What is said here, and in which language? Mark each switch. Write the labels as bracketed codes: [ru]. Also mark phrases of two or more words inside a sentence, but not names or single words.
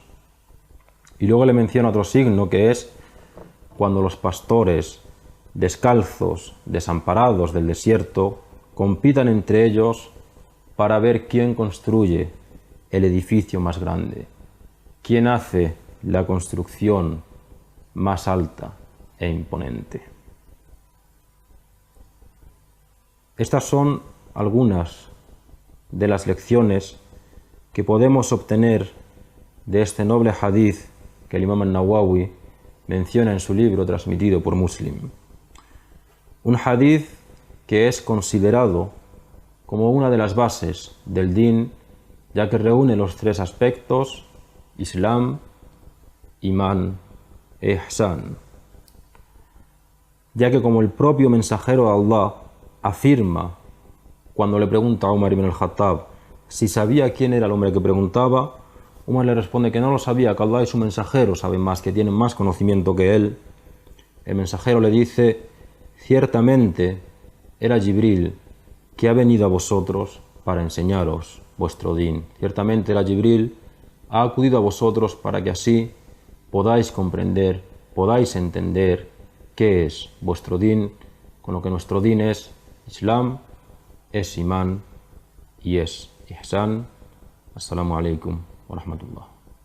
[es] Y luego le menciona otro signo que es cuando los pastores descalzos, desamparados del desierto, compitan entre ellos para ver quién construye el edificio más grande, quién hace la construcción más alta e imponente. Estas son algunas de las lecciones que podemos obtener de este noble hadith que el imam al-Nawawi menciona en su libro transmitido por Muslim. Un hadith que es considerado como una de las bases del din, ya que reúne los 3 aspectos, Islam, Imán e Ihsan. Ya que como el propio mensajero de Allah afirma cuando le pregunta a Umar ibn al-Khattab si sabía quién era el hombre que preguntaba, Umar le responde que no lo sabía, que Allah y su mensajero saben más, que tienen más conocimiento que él. El mensajero le dice: ciertamente era Jibril, que ha venido a vosotros para enseñaros vuestro din. Ciertamente era Jibril, ha acudido a vosotros para que así podáis comprender, podáis entender qué es vuestro din, con lo que nuestro din es Islam, es Imán y es Ihsan. [ar] السلام عليكم ورحمة الله.